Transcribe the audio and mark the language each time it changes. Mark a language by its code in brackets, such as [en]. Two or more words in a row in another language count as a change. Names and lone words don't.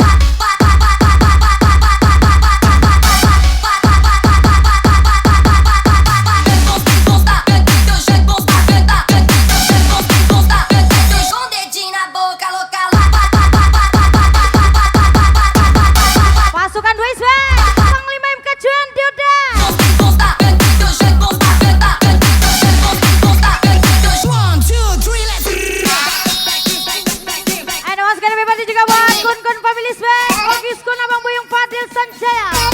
[pt] Com dedinho na boca, louca. [id] Pasukan 2 SW, Panglima MK Juan Dioda. Ada masukan lebih banyak juga buat kun-kun family SW, Ogis Kun Abang Buyung Fadil Sanjaya.